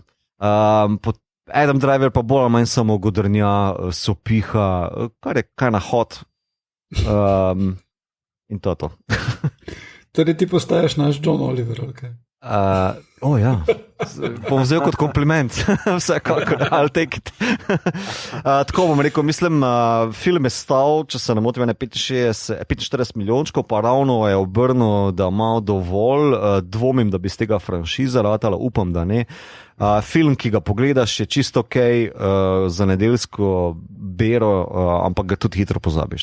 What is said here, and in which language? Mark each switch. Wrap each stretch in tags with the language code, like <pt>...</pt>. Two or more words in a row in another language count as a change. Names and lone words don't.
<sl>Adam Driver pa bolj ali manj samo godrnja, sopiha, kar na hod. In to je to. Torej ti postaješ naš John Oliver, ali kaj? Ja, bom vzel kot kompliment, vsekakor,</sl> <en>I'll take it.</en> <sl>Tako bom rekel, mislim, film je stal, če se ne motim, 45 milijončkov, pa ravno je obrnil, da ima dovolj, dvomim, da bi z tega franšiza ratala, upam, da ne. Film, ki ga pogledaš, je čisto ok za nedeljsko bero, ampak ga tudi hitro pozabiš.</sl>